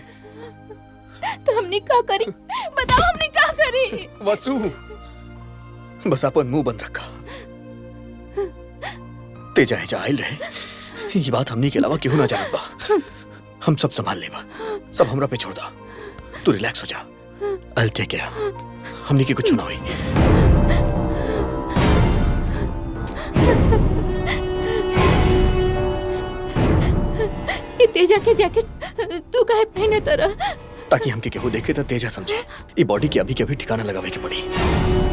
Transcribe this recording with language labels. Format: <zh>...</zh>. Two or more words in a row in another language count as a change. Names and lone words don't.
<bho>तो हमने क्या करी? बताओ हमने क्या करी? वसु, बस अपन मुंह बंद रखा। तेजा हेजा आइल रहे, ये बात हमने के अलावा केहू ना जानत बा। हम सब संभाल लेबा। सब हमरा पे छोड़ दा। तू रिलैक्स हो जा।</bho> <en>I'll take care।</en> <bho>हमने के कुछ ना हुई। ये तेजा के जैकेट तू काहे पहने तरह? ताकि हमके केहू देखे तो तेजा समझे। ये बॉडी के अभी के अभी ठिकाना लगावे के पड़ी।</bho>